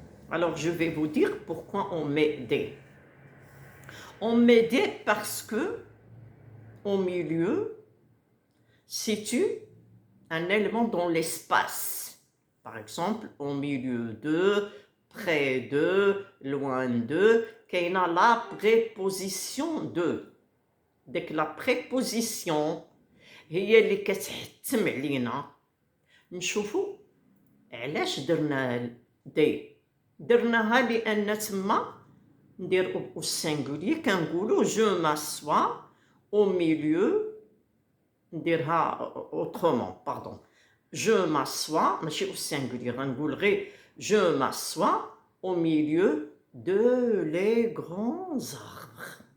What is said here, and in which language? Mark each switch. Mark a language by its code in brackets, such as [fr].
[fr] Alors, je vais vous dire pourquoi on met des. On met des parce que au milieu situe un élément dans l'espace. Par exemple, au milieu de, près de, loin de, qu'il y a la préposition de. Dès que la préposition [ar] هي اللي كتحتم علينا نشوفوا علاش درنا دي. درناها لان تما ندير [fr] au singulier [ar] كنقولوا [fr] je m'assois au milieu. [ar] نديرها [fr] autrement, pardon. Je m'assois [ar] ماشي [fr] au singulier [ar] غنقول غير [fr] je m'assois au milieu de les grands arbres.